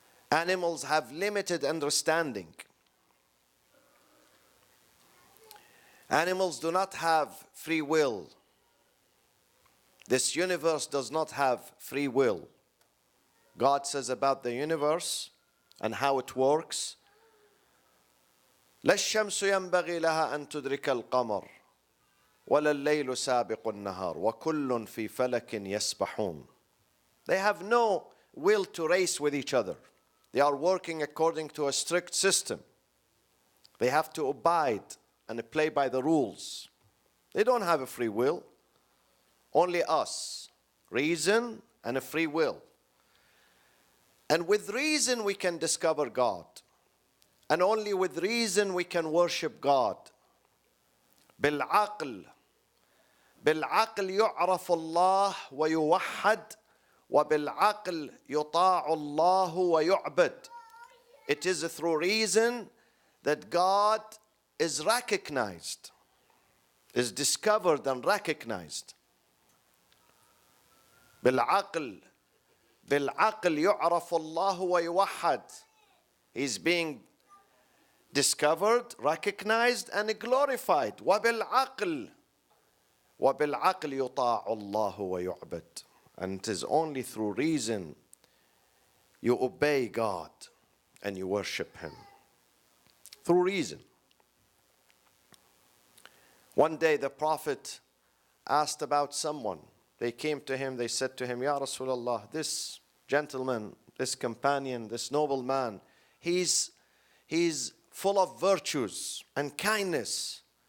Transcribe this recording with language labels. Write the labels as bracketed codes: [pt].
[en] Animals have limited understanding. Animals do not have free will. This universe does not have free will. God says about the universe and how it works, [ar] لا الشمس ينبغي لها أن تدرك القمر ولا الليل سابق النهار وكل في فلك يسبحون. [en] They have no will to race with each other. They are working according to a strict system. They have to abide and play by the rules. They don't have a free will. Only us, reason and a free will. And with reason we can discover God. And only with reason we can worship God. [ar] بالعقل يعرف الله ويوحد وبالعقل يطاع الله ويعبد. [en] It is through reason that God is recognized, is discovered and recognized. [ar] بالعقل يعرف الله ويوحد. [en] He's being discovered, recognized and glorified. [ar] وبالعقل يطاع الله ويعبد. [en] And it is only through reason you obey God and you worship Him. Through reason. One day the Prophet asked about someone. They came to him, they said to him, Ya Rasulullah, this gentleman, this companion, this noble man, he's full of virtues and kindness.